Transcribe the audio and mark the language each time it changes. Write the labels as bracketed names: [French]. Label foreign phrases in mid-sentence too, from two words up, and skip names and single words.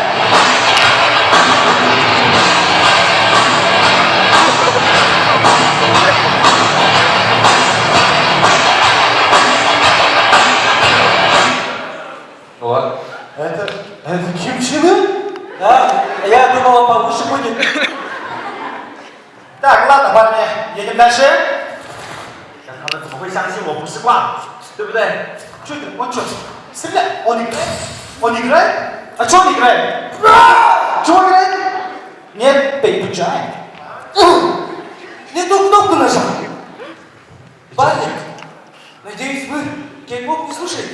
[Russian] Ну ладно. Это Ким Чен Ын? Да, я думал, он повыше будет. Так, ладно, парни, едем дальше. [Chinese] 他们怎么会相信我不是挂，对不对？ [Russian] Что это? Он что? Стреляет? Он играет? Он играет? А что он играет? Чего играет? Нет, переключаем. Не ту кнопку нажал. Парни, надеюсь, вы кей-поп не слушаете?